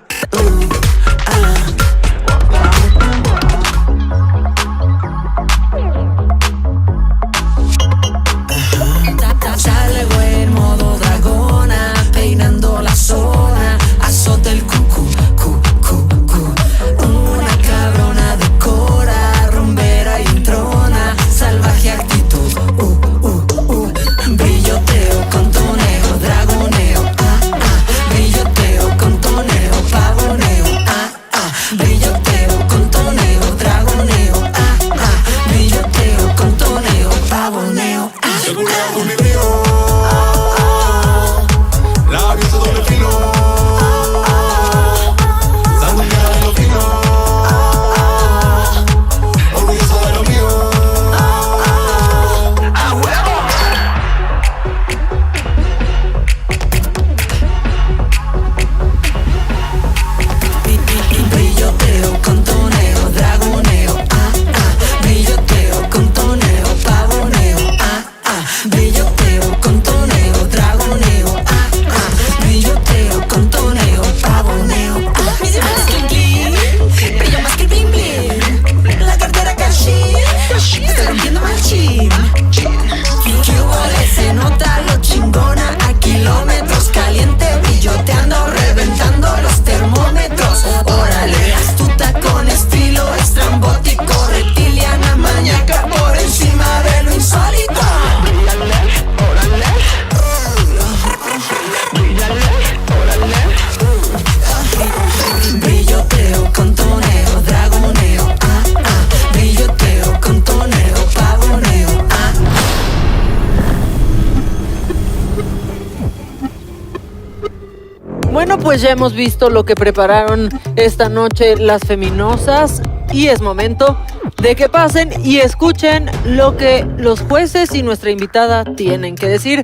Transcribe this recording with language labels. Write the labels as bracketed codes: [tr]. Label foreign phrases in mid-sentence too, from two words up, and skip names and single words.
[es] Salgo en modo dragona, peinando la zona. Azota el cucu, una cabrona de cora, rumbera y entrona. Salvaje actitud, brilloteo con toneo, dragoneo, brilloteo con toneo, pavoneo, brilloteo con toneo, dragoneo, brilloteo con toneo, pavoneo. Con mi brío, labios de doble filo, sandunga de lo fino, orgulloso de lo mío. ¡A huevo! Brilloteo con toneo, dragoneo, brilloteo con toneo, pavoneo, brilloteo con toneo, dragoneo, brilloteo con toneo, pavoneo. Mis manos [en] clean clean, [es] brillo más que [en] bling bling. [es] La cartera cachín, estoy rompiendo machín. Que huele, se nota lo chingona. A kilómetros caliente, brilloteando, reventando los termómetros. Órale, astuta con estilo estrambótico, reptiliana, maníaca por encima de lo insólito. Brilloteo con toneo, dragoneo, brilloteo con toneo, pavoneo, Bueno, pues ya hemos visto lo que prepararon esta noche las feminosas y es momento de que pasen y escuchen lo que los jueces y nuestra invitada tienen que decir.